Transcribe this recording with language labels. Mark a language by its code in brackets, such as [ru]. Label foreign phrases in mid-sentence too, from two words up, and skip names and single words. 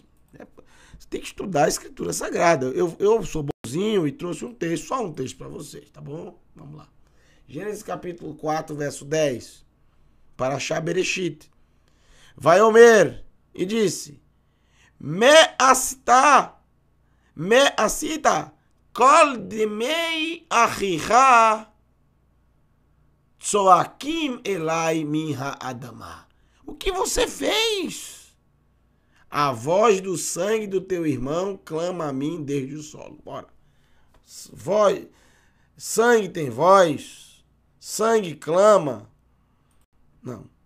[pt] Você tem que estudar a Escritura Sagrada. Eu sou bonzinho e trouxe um texto, só um texto para vocês, tá bom? Vamos lá. Gênesis capítulo 4, verso 10. [he] פרשת בראשית. ויאמר [pt] e disse: [he] מה עשית קול דמי אחיך צעקים אלי מן האדמה. [pt] O que você fez? A voz do sangue do teu irmão clama a mim desde o solo. Bora. Sangue tem voz. Sangue clama. Não.